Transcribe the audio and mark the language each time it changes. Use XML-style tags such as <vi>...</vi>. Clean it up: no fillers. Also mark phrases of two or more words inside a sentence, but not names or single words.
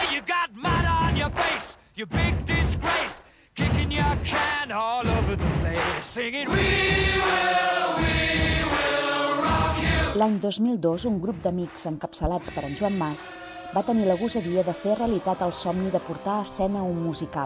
<en>You got mud on your face, you big disgrace, kicking your can all over the place, singing We will rock you.</en> <ca>L'any 2002, un grup d'amics encapçalats per en Joan Mas va tenir la gosadia de fer realitat el somni de portar a escena un musical.</ca>